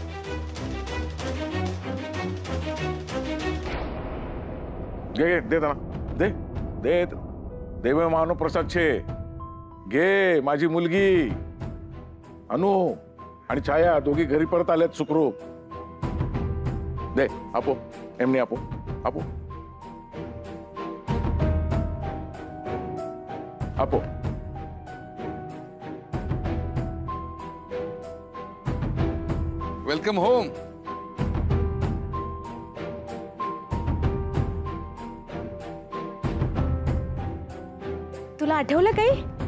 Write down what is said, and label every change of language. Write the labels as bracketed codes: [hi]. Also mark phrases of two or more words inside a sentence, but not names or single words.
[mr] घे दे ना, दे दे देव [gu] માનો પ્રસાદ છે, [mr] घे माझी मुलगी अनु आणि छाया दोघी घरी परत आल्यात सुखरूप। [gu] દે આપો, એમની આપો આપો આપો। [en] welcome home. [mr] तुला आठवलं काही?